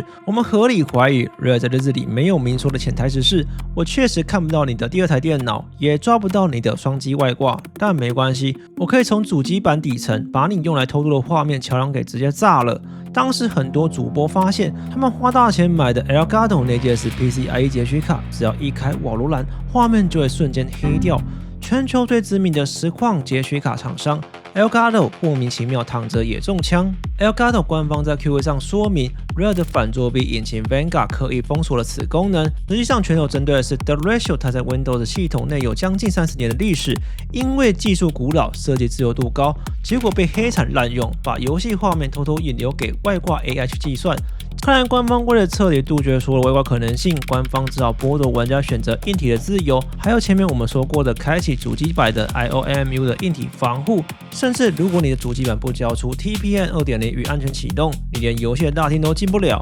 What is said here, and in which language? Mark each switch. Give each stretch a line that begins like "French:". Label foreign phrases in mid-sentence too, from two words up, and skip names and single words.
Chinese: 我們合理懷疑 ，Rare 在日誌裡沒有明說的潛台詞是：我確實看不到你的第二台電腦，也抓不到你的雙機外掛，但沒關係，我可以從主機板底層把你用來偷渡的畫面橋樑給直接炸了。當時很多主播發現，他們花大錢買的 Elgato 那件是 PCIe 截取卡，只要一開瓦羅蘭，畫面就會瞬間黑掉。全球最知名的實況截取卡廠商 Elgato 莫名其妙躺着也中槍。Elgato 官方在 QA 上說明 ，Rare 的反作弊引擎 Vanguard 刻意封鎖了此功能。實際上，拳頭針對的是 The Ratio，它在 Windows 系統內有將近30年的歷史，因為技術古老、設計自由度高，結果被黑產濫用，把遊戲畫面偷偷引流給外掛 AI 去計算。看來官方為了徹底杜絕所有外掛可能性，官方只好剝奪玩家選擇硬體的自由，還有前面我們說過的開啟主機板的 IOMMU 的硬體防護，甚至如果你的主機板不交出 TPM 2.0 與安全啟動，你連遊戏的大廳都進不了。